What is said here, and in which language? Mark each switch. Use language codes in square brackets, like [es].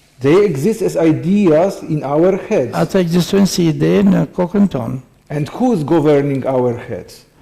[en] They exist as ideas in our heads. [sq] Ato ekzistojnë si ide në kokën tonë. [en] And who is governing our heads?